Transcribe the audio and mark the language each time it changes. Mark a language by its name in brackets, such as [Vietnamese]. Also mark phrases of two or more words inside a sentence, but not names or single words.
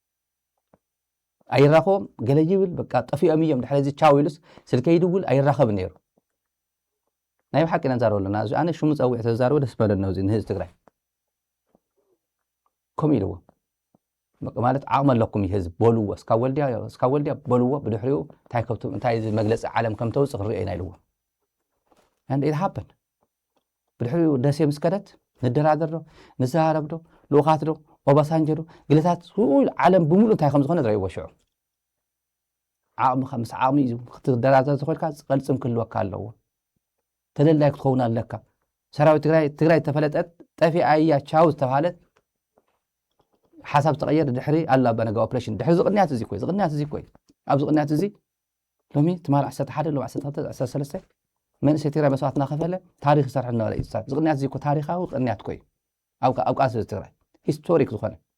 [Tigrinya] ኣይራኸቦም ገለ ይብል በቃ ጠፊኦም እዮም ድሕሪ እዚ ቻው ኢሉስ ስልከ ይድውል ኣይራኸብን ነይሩ ናይ ብሓቂ ኢና ንዛረበሉ ኣለና ኣነ ሽሙ ፀዊዕ ተዛረበ ደስ በለና እዚ ንህዝቢ ትግራይ ከምኡ ኢልዎ ማለት ዓቕሚ ኣለኩም እዩ ህዝቢ በልዎ እስካብ ወልድያ በልዎ ብድሕሪኡ እንታይ መግለፂ ዓለም ከም ተውፅእ ክሪኦ ኢና ኢልዎ [English] and it happened [Tigrinya] ብድሕሪኡ ደሴ ምስ ከደት ንደራደር ዶ ንዘራረብ ዶ ልኡኻት ዶ ኦባሳንጆ ዶ ግለታት ዓለም ብምሉእ እንታይ ከም ዝኾነ ዝረእይዎ ሽዑ ዓቕሚ ምስ ዓቕሚ ክትደራደር ዝኽእልካ ዝቐልፅም ክህልወካ ኣለዎ ተደላይ ክትኸውን ኣለካ ሰራዊት ትግራይ ተፈለጠት ጠፊኣ እያ ቻው ዝተባሃለት ሓሳብ ተቐየር ድሕሪ ኣሉላ ኣባነጋ ኦፕሬሽን ድሕሪ ዝቕንያት እዚ ኮይ ኣብ ዝቕንያት እዚ ሎሚ ትማል 11 ሎሚ 12 13 መንእሰይ ትግራይ መስዋዕት እናኸፈለ ታሪክ ይሰርሕ ነበረ እዩ ዝቕንያት እዚ ታሪካዊ ቅንያት ኮይ ኣብ ቃልሲ ትግራይ ሂስቶሪክ ዝኾነ